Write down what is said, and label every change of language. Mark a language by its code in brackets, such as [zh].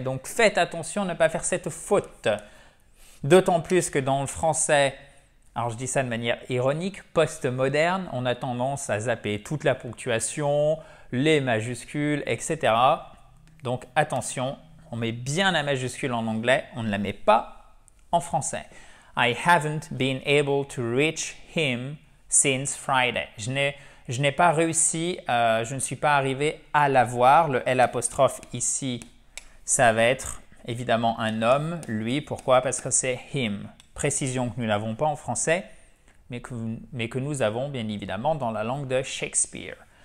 [fr] Donc faites attention à ne pas faire cette faute. D'autant plus que dans le français, alors je dis ça de manière ironique, post-moderne, on a tendance à zapper toute la ponctuation, les majuscules, etc. Donc attention, on met bien la majuscule en anglais, on ne la met pas en français. [en] I haven't been able to reach him since Friday. [fr] Je n'ai pas réussi, je ne suis pas arrivé à l'avoir. Le L' ici, ça va être évidemment un homme, lui. Pourquoi? Parce que c'est him. Précision que nous n'avons pas en français, mais que nous avons bien évidemment dans la langue de Shakespeare.